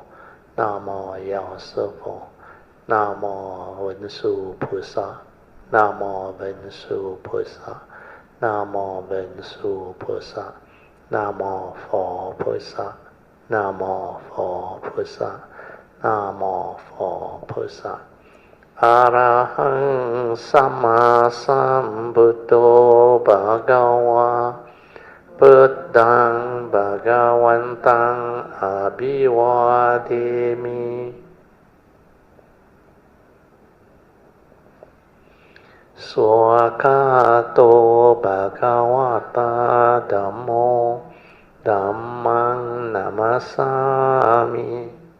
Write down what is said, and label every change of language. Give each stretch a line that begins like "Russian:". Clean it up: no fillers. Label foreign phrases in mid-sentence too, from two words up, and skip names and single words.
Chinese: Namo 药师佛 Namo 文殊菩萨 Namo 文殊菩萨 Namo 文殊菩萨 Namo 佛菩萨 Namo 佛菩萨 Namo 佛菩萨
Pali: Arahang Sama Sambuddho Bhagava Buddhaṃ Bhagavantaṃ Abhivādemi Swakato Bhagavata Dhammo Dhammang Namasami